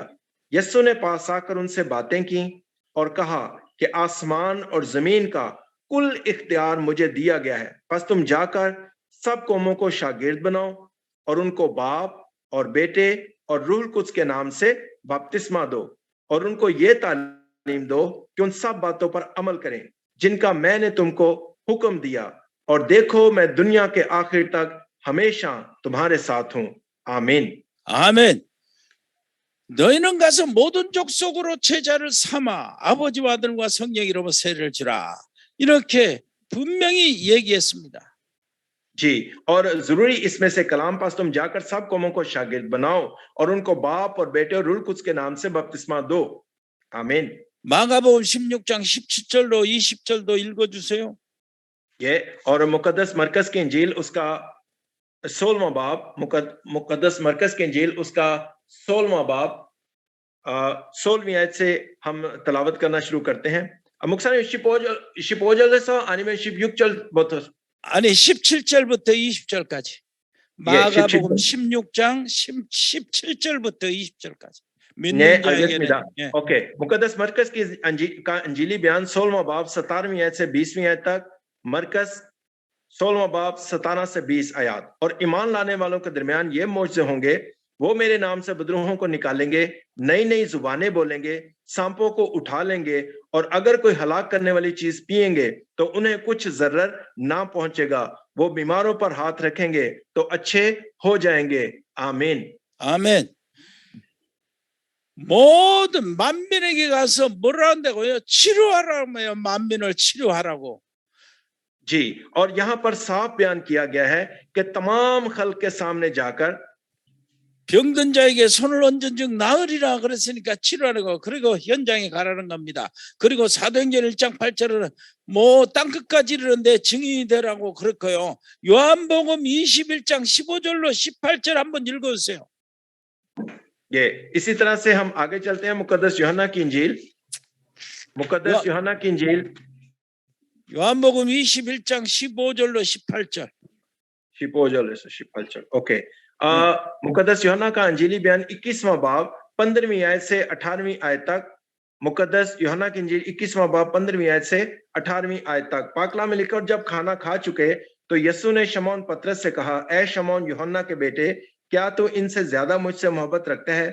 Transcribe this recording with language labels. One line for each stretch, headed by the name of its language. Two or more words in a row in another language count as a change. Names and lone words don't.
Urdu: یسوع نے پاس آکر ان سے باتیں کی اور کہا کہ آسمان اور زمین کا کل اختیار مجھے دیا گیا ہے، بس تم جا کر سب قوموں کو شاگرد بناؤ اور ان کو باپ اور بیٹے اور روح قدس کے نام سے بپتسمہ دو، اور ان کو یہ تعلیم دو کہ ان سب باتوں پر عمل کریں جن کا میں نے تم کو حکم دیا، اور دیکھو میں دنیا کے آخر تک ہمیشہ تمہارے ساتھ ہوں. آمین.
Korean: 아멘. 너희는 가서 모든 족속으로 제자를 삼아 아버지와 아들과 성령 이름으로 세례를 주라. 이렇게 분명히 얘기했습니다.
Urdu: جی، اور ضروری اس میں سے کلام پاس تم جا کر سب قوموں کو شاگرد بناؤ اور ان کو باپ اور بیٹے اور روح قدس کے نام سے بپتسمہ دو. آمین.
Korean: 마가복음 16장 17절로 20절도 읽어주세요.
Urdu: یہ اور مقدس مرکز کی انجیل اس کا 16واں باب، مقدس مرکز کی انجیل اس کا 16واں باب 16ویں آیت سے ہم تلاوت کرنا شروع کرتے ہیں.
Korean: 목사님 15절에서 아니면 16절부터 아니 17절부터 20절까지. 마가복음 16장 17절부터 20절까지. 네, 알겠습니다.
Urdu: اوکے، مقدس مرکز کی انجیلی بیان 16واں باب 17ویں آیت سے 20ویں آیت تک، مرکز 16واں باب 17 سے 20 آیت. اور ایمان لانے والوں کے درمیان یہ معجزے ہوں گے، وہ میرے نام سے بدروحوں کو نکالیں گے، نئی نئی زبانیں بولیں گے، سانپوں کو اٹھا لیں گے، اور اگر کوئی ہلاک کرنے والی چیز پئیں گے تو انہیں کچھ ضرر نہ پہنچے گا. وہ بیماروں پر ہاتھ رکھیں گے تو اچھے ہو جائیں گے. آمین.
Korean: 아멘. 모든 만민에게 가서 뭐라 한다고요? 치료하라고요. 만민을 치료하라고.
Urdu: جی، اور یہاں پر صاف بیان کیا گیا ہے کہ تمام خلق کے سامنے جا کر
Korean: 병든 자에게 손을 얹은 즉 나으리라 그랬으니까 치료하라고. 그리고 현장에 가라는 겁니다. 그리고 사도행전 1장 8절은 뭐 땅끝까지 이르는데 증인이 되라고 그랬고요. 요한복음 21장 15절로 18절 한번 읽어주세요.
Urdu: یہ اسی طرح سے ہم آگے چلتے ہیں۔ مقدس یوحنا کی انجیل، مقدس یوحنا کی انجیل,
Korean: 요한복음 21장 15절로 18절. 15절에서 18절.
Urdu: اوکے، مقدس یوحنا کا انجیلی بیان 21واں باب 15ویں آیت سے 18ویں آیت تک. مقدس یوحنا کی انجیل 21واں باب 15ویں آیت سے 18ویں آیت تک. پاکلا میں لکھا، اور جب کھانا کھا چکے تو یسوع نے شمعون پطرس سے کہا، اے شمعون یوحنا کے بیٹے، کیا تو ان سے زیادہ مجھ سے محبت رکھتا ہے?